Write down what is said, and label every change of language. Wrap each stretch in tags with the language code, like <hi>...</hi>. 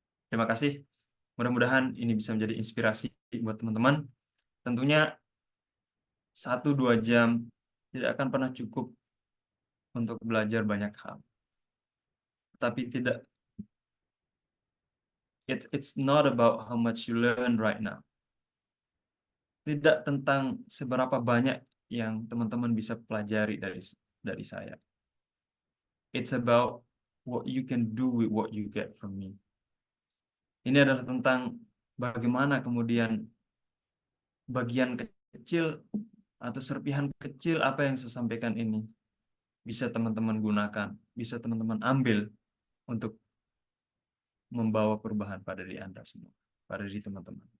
<id>Terima kasih. Mudah-mudahan ini bisa menjadi inspirasi buat teman-teman. Tentunya 1-2 jam tidak akan pernah cukup untuk belajar banyak hal. Tapi</id> <en>it's not about how much you learn right now.</en> <id>Tidak tentang seberapa banyak yang teman-teman bisa pelajari dari saya.</id> <en>It's about what you can do with what you get from me.</en> <id>Ini adalah tentang bagaimana kemudian bagian kecil atau serpihan kecil apa yang saya sampaikan ini bisa teman-teman gunakan, bisa teman-teman ambil untuk membawa perubahan pada diri Anda semua, pada diri teman-teman.</id>